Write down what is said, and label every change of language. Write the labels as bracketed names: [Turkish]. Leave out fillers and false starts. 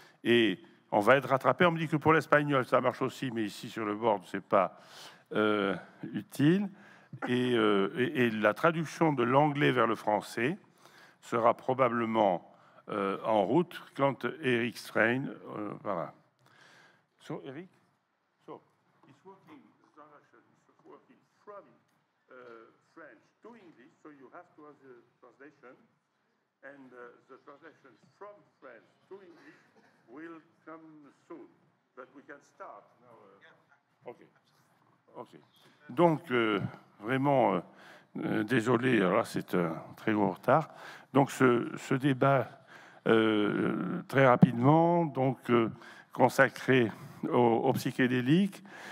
[French] Et on va être rattrapé. On me dit que pour l'espagnol, ça marche aussi, mais ici sur le board, c'est pas utile. Et la traduction de l'anglais vers le français sera probablement en route quand Eric Strain, voilà. [English] So, Eric, so it's working. The translation is working from French to English. So you have to have the translation, and the translation from French to English will come soon. But we can start now. Okay. Ok. [French] Donc, vraiment, désolé, alors c'est un très gros retard. Donc, ce débat, très rapidement, donc, consacré aux psychédéliques.